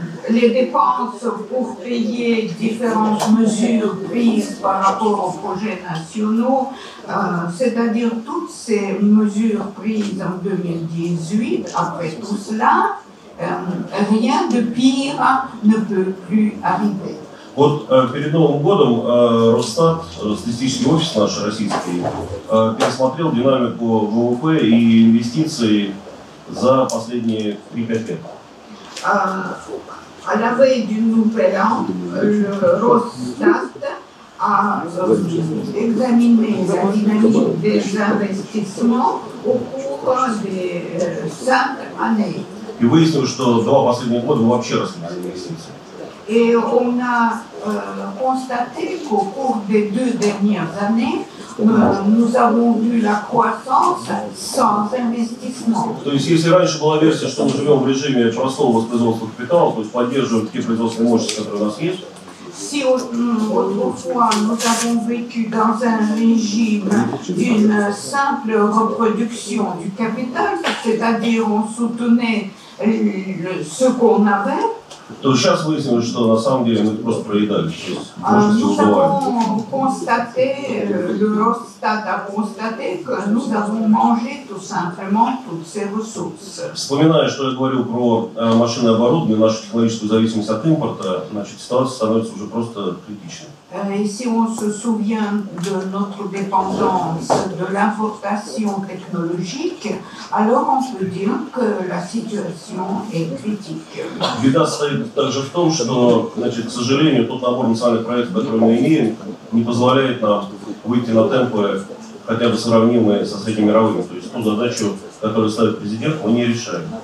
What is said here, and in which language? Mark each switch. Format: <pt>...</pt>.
<fr>les dépenses pour payer différentes mesures prises par rapport aux projets nationaux, c'est-à-dire toutes ces mesures prises en 2018, après tout cela, rien de pire ne peut plus arriver.</fr> <ru>Вот перед Новым годом Росстат, статистический офис наш российский, пересмотрел динамику ВВП и инвестиций за последние 3-5 лет.</ru> <fr>À la veille du Nouvel An, le Росстат a examiné la dynamique des investissements au cours des 5 années.</fr> <ru>И выяснилось, что 2 последних года мы вообще росли без инвестиций.</ru> <fr>Et on a constaté qu'au cours des 2 dernières années, nous avons vu la croissance sans investissement.</fr> <ru>То есть, если раньше была версия, что мы живем в режиме простого воспроизводства капитала, то есть поддерживаем те производственные мощности, которые у нас есть,</ru> <fr>Si autrefois nous avons vécu dans un régime d'une simple reproduction du capital, c'est-à-dire on soutenait ce qu'on avait,</fr> <ru>то сейчас выяснилось, что на самом деле мы просто проедали.</ru> <fr>Nous avons constaté, le Росстат a constaté que nous avons mangé tout simplement toutes ces ressources.</fr> <ru>Вспоминая, что я говорил про машинное оборудование, нашу технологическую зависимость от импорта, значит, ситуация становится уже просто критичной.</ru> <fr>Et si on se souvient de notre dépendance de l'importation technologique, alors on peut dire que la situation est critique.</fr> <ru>Беда состоит также в том, что, значит, к сожалению, тот набор национальных проектов, который мы имеем, не позволяет нам выйти на темпы хотя бы сравнимые со среднемировыми. То есть ту задачу, которую ставит президент, мы не решаем.</ru>